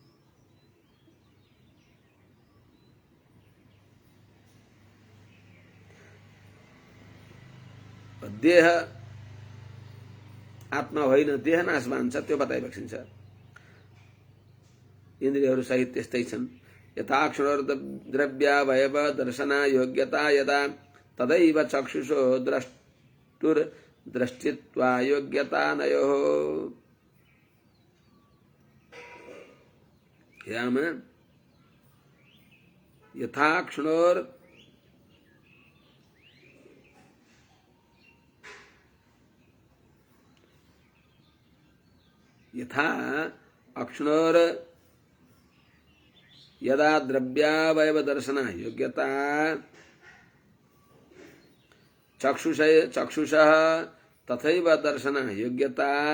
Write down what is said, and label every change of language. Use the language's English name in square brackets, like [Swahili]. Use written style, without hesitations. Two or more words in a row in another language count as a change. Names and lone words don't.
[Nepali] देह आत्मा होइन, देह नाश मान्छ, त्यो बताइबक्सिन्छ। इन्द्रियहरू सहित त्यस्तै छन्। [Sanskrit] यथाक्षरद्रव्यावयव दर्शना योग्यता यदा तदैव चक्षुषो द्रष्टुर्दृष्टित्वा योग्यता नयोः। यथाक्षणोर यथा अक्षणोर यदा द्रव्यावयव दर्शना योग्यता चक्षुषः तथैव दर्शना योग्यता,